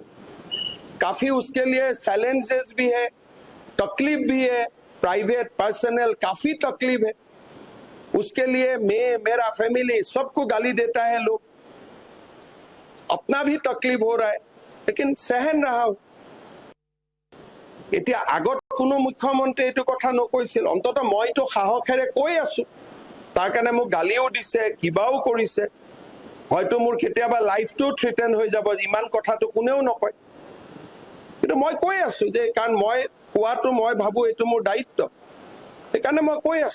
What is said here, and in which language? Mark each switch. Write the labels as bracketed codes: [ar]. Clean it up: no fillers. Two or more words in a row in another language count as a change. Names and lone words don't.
[hi] काफी उसके लिए चैलेंजेस भी है, तकलीफ भी है, [en] private personal [hi] काफी तकलीफ है। उसके लिए मेरा फैमिली सबको गाली देता है, लोग अपना भी तकलीफ हो रहा है, लेकिन सहन रहा हूं। [as] এতিয়া আগত কোনো মুখ্যমন্ত্ৰী এইটো কথা নকৈছিল, অন্তত মইতো সাহসেৰে কৈ আছো। তাৰ কাৰণে মোক গালিও দিছে, কিবাও কৰিছে, হয়তো মোৰ কেতিয়াবা লাইফটো থ্ৰেটেন হৈ যাব, ইমান কথাটো কোনেও নকয়। কিন্তু মই কৈ আছো যে কাৰণ মই কোৱাটো মই ভাবো এইটো মোৰ দায়িত্ব, সেইকাৰণে মই কৈ আছো।